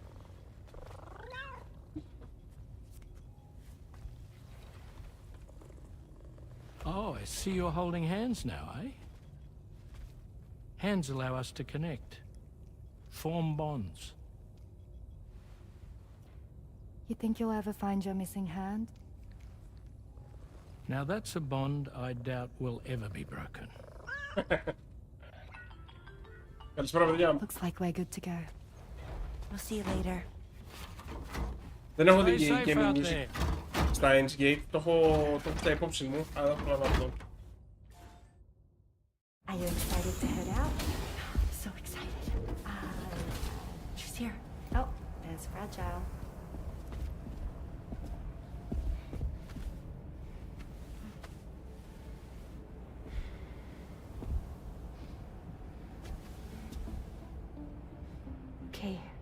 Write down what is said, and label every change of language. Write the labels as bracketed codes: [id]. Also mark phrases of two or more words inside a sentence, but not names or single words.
[en] Oh, I see you're holding hands now, eh? Hands allow us to connect, form bonds. You think you'll ever find your missing hand? Now that's a bond I doubt will ever be broken. [el] Καλησπέρα, παιδιά. [en] Looks like we're good to go. We'll see you later. [el] Δεν έχω [en] Stay [el] δει [en] safe gaming out music there. [el] στα Gate. Το έχω στα υπόψη μου, αλλά δεν θέλω να δω. [en] Are you excited to head out? So excited. She's here. Oh, there's Fragile. Okay.